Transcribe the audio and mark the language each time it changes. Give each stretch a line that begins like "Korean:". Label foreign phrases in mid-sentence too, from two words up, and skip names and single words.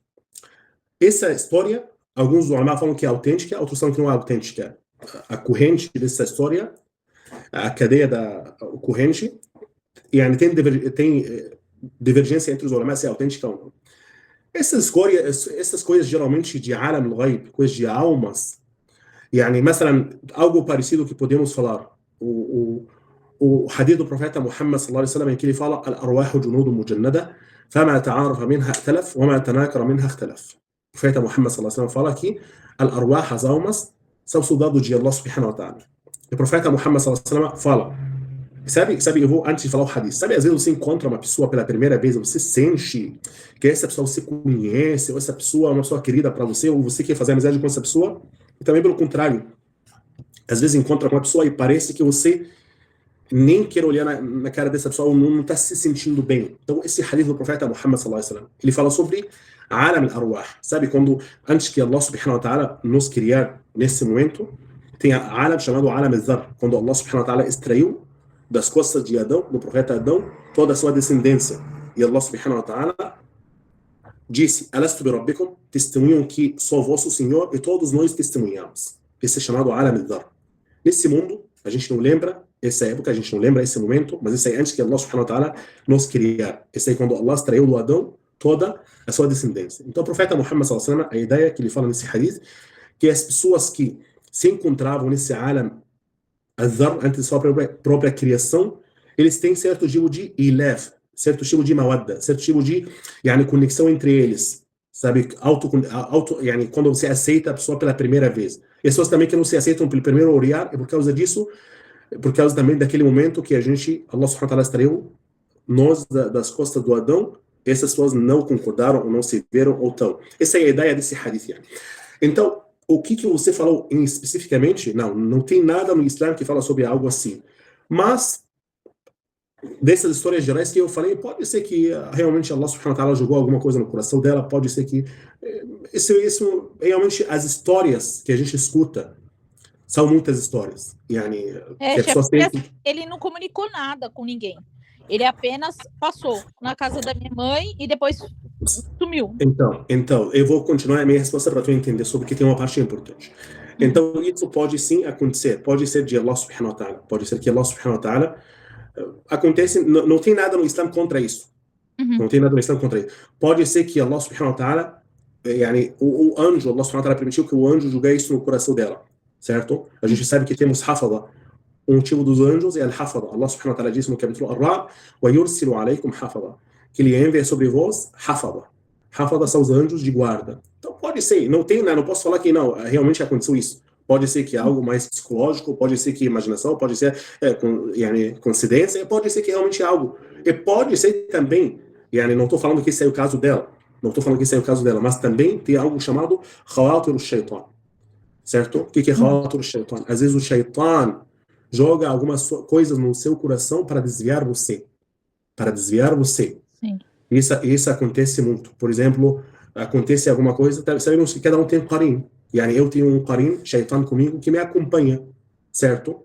Portuguese: Essa história, alguns ulama falam que é autêntica, outros falam que não é autêntica. A corrente dessa história, a cadeia da corrente, tem divergência entre os ulama se é autêntica ou não. Essas coisas geralmente de
Arabic: عالم الغيب,
Portuguese: coisas de almas, مثلا, algo parecido que podemos falar, o hadith do profeta Muhammad
Arabic: صلى الله عليه وسلم,
Portuguese: em que ele fala:
Arabic: الأرواح جنود مجندة، فما تعارف منها اختلف، وما تناكر منها اختلف.
Portuguese: O profeta Muhammad
Arabic: صلى الله عليه وسلم
Portuguese: fala que al-arwah, as almas, são soldados de
Arabic: الله سبحانه وتعالى.
Portuguese: O profeta Muhammad
Arabic: صلى الله عليه وسلم
Portuguese: fala, sabe, eu vou, antes de falar o hadith, sabe, às vezes você encontra uma pessoa pela primeira vez, você sente que essa pessoa você conhece, ou essa pessoa é uma pessoa querida para você, ou você quer fazer amizade com essa pessoa, e também pelo contrário, às vezes encontra com uma pessoa e parece que você nem quer olhar na cara dessa pessoa, ou não está se sentindo bem. Então esse hadith do profeta Muhammad
Arabic: صلى الله عليه وسلم,
Portuguese: ele fala sobre
Arabic: عالم الأرواح,
Portuguese: sabe, quando antes que
Arabic: الله سبحانه وتعالى
Portuguese: nos criar nesse momento, tem a alam chamado
Arabic: عالم الذر,
Portuguese: quando
Arabic: الله سبحانه وتعالى
Portuguese: extraiu das costas de Adão, do profeta Adão, toda a sua descendência. E
Arabic: الله سبحانه وتعالى
Portuguese: disse:
Arabic: "ألست بربكم",
Portuguese: testemunham que sou vosso Senhor, e todos nós testemunhamos. Esse é chamado
Arabic: عالم الذر.
Portuguese: Nesse mundo, a gente não lembra essa época, a gente não lembra esse momento, mas isso é antes que
Arabic: الله سبحانه وتعالى
Portuguese: nos criar. Esse é quando Allah extraiu do Adão toda a sua descendência. Então o profeta Muhammad
Arabic: صلى الله عليه وسلم,
Portuguese: a ideia que ele fala nesse hadith, que as pessoas que se encontravam nesse
Arabic: عالم الذر,
Portuguese: antes de sua própria criação, eles têm certo tipo de ilaf, certo tipo de mawadda, certo tipo de conexão entre eles, sabe, quando você aceita a pessoa pela primeira vez. E as pessoas também que não se aceitam pelo primeiro olhar, e por causa disso, por causa também daquele momento que
Arabic: الله سبحانه وتعالى
Portuguese: extraiu nós das costas do Adão, essas pessoas não concordaram, ou não se viram, ou tal. Essa é a ideia desse hadith. Então, o que você falou especificamente, não tem nada no Islã que fala sobre algo assim. Mas, dessas histórias gerais que eu falei, pode ser que realmente
Arabic: الله سبحانه وتعالى
Portuguese: jogou alguma coisa no coração dela, pode ser que isso realmente, as histórias que a gente escuta são muitas histórias. Yani, que a pessoa ele não comunicou nada com ninguém. Ele apenas passou na casa da minha mãe e depois sumiu. Então, eu vou continuar a minha resposta para tu entender sobre que tem uma parte importante. Então, isso pode sim acontecer. Pode ser de
Arabic: الله سبحانه وتعالى.
Portuguese: Pode ser que
Arabic: الله سبحانه وتعالى
Portuguese: acontece, não tem nada no Islã contra isso. Não tem nada no Islã contra isso. Pode ser que
Arabic: الله سبحانه وتعالى,
Portuguese: yani, o anjo,
Arabic: الله سبحانه وتعالى
Portuguese: permitiu que o anjo julgasse isso no coração dela. Certo? A gente sabe que temos hafadha. Um tipo dos anjos é al-hafadha.
Arabic: الله سبحانه وتعالى
Portuguese: disse no capítulo Ar-Ra'd:
Arabic: "ويرسل عليكم حفظة",
Portuguese: que ele envia sobre vós hafadha. Hafadha são os anjos de guarda. Então pode ser, não posso falar que não, realmente aconteceu isso. Pode ser que é algo mais psicológico, pode ser que imaginação, pode ser coincidência, pode ser que realmente é algo. E pode ser também, não estou falando que esse é o caso dela, mas também tem algo chamado
Arabic: خواطر الشيطان.
Portuguese: Certo? O que é
Arabic: خواطر الشيطان?
Portuguese: Às vezes o shaytan joga algumas coisas no seu coração para desviar você. Sim. Isso acontece muito. Por exemplo, acontece alguma coisa, sabemos que cada um tem um qarin. Eu tenho um qarin, shaitan comigo, que me acompanha, certo?